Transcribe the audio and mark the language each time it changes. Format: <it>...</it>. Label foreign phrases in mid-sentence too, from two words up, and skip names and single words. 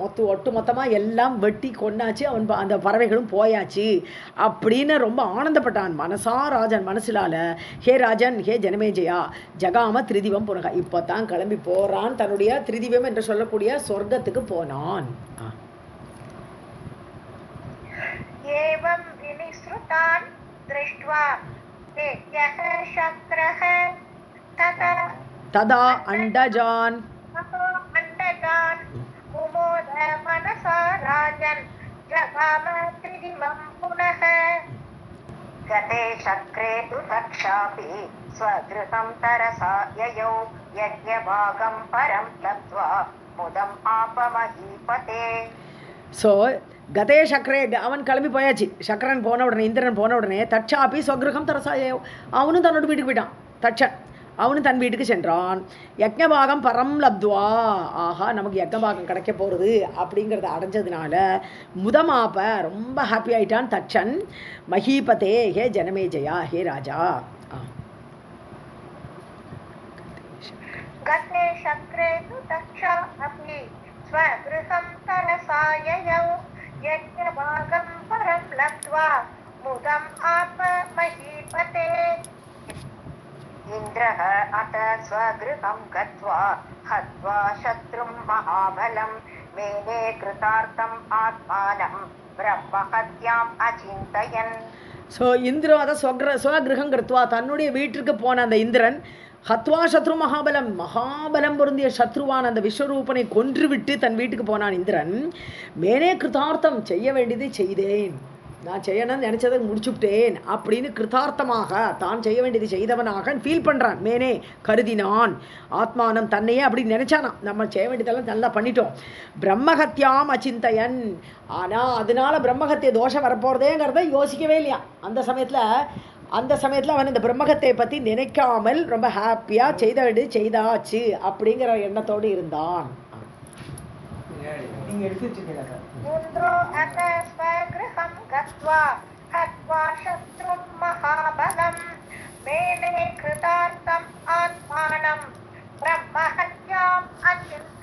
<ta>ஒட்டு மொத்தமாக எல்லாம் வெட்டி கொண்டாச்சு, அந்த பறவைகளும் போயாச்சு அப்படின்னு ரொம்ப ஆனந்தப்பட்டான்</ta> <sa>मनसा राजन्</sa> <ta>மனசிலால. ஹே ராஜன், ஹே ஜனமேஜயா</ta> <sa>जगाम त्रिदिवं पुनः,</sa> <ta>இப்போ தான் கிளம்பி போகிறான், தன்னுடைய திரிதிவம் என்று சொல்லக்கூடிய சொர்க்கத்துக்கு போனான்.</ta> <sa>एवं विनिसृतान् दृष्ट्वा तेभ्यः शक्रः तदा अण्डजान् मुमोद मनसा राजन् जगाम त्रिदिवं पुनः. गते शक्रे तु तक्षापि स्वगृहं तरसा ययौ यज्ञभागं परं लब्ध्वा मुदम् आपमहीपते.</sa> <ta>ஸோ</ta> <sa>गते शक्रे</sa> <ta>அவன் கிளம்பி போயாச்சு. சக்கரன் போன உடனே, இந்திரன் போன உடனே</ta> <sa>दक्षापि स्वगृहं तरसाययौ</sa> <ta>அவனும் தன்னோட வீட்டுக்கு போயிட்டான். தட்சன் அவனு தன் வீட்டுக்கு சென்றான்.</ta> <sa>यज्ञभागं परं लब्ध्वा,</sa> <ta>ஆஹா நமக்கு யக்ஞபாகம் கிடைக்க போகிறது அப்படிங்கிறத அடைஞ்சதுனால முதமாப்ப ரொம்ப ஹாப்பி ஆயிட்டான் தட்சன்.</ta> <sa>महीपते हे जनमेजय,</sa> <ta>ஹே ராஜா.</ta> <sa>गते शक्रे तु दक्षा अपि स्वगृहं तरसाययौ यज्ञभागं परं लब्ध्वा मुदम् आप महीपते. इन्द्रः अत स्वगृहं गत्वा हत्वा शत्रुं महाबलं मेने कृतार्थम् आत्मानं ब्रह्महत्याम् अचिन्तयन्.</sa> <ta>ஸோ இந்திரன் அதை</ta> <sa>स्वगृहं कृत्वा,</sa> <ta>தன்னுடைய வீட்டிற்கு போன அந்த இந்திரன்</ta> <sa>हत्वा शत्रु महाबलम्,</sa> <ta>மகாபலம் பொருந்திய சத்ருவான் அந்த விஸ்வரூபனை கொன்றுவிட்டு தன் வீட்டுக்கு போனான் இந்திரன்.</ta> <sa>मेने कृतार्थम्,</sa> <ta>செய்ய வேண்டியதை செய்தேன், நான் செய்யணும்னு நினச்சதை முடிச்சுட்டேன் அப்படின்னு கிருதார்த்தமாக தான் செய்ய வேண்டியது செய்தவனாக ஃபீல் பண்ணுறான். மேனே கருதினான், ஆத்மானம் தன்னையே அப்படி நினச்சானா, நம்ம செய்ய வேண்டியதெல்லாம் நல்லா பண்ணிட்டோம்.</ta> <sa>ब्रह्महत्याम् अचिन्तयन्,</sa> <ta>ஆனால் அதனால பிரம்மஹத்திய தோஷம் வரப்போகிறதேங்கிறத யோசிக்கவே இல்லையா அந்த சமயத்தில் அவன் இந்த பிரம்மகத்தை பற்றி நினைக்காமல் ரொம்ப ஹாப்பியாக செய்தாச்சு அப்படிங்கிற எண்ணத்தோடு இருந்தான்.</ta> <sa>इन्द्रो अत स्वगृहं गत्वा हत्वा शत्रुं महाबलं मेने कृतार्थम् आत्मानं ब्रह्महत्याम् अचिन्तयन्.</sa>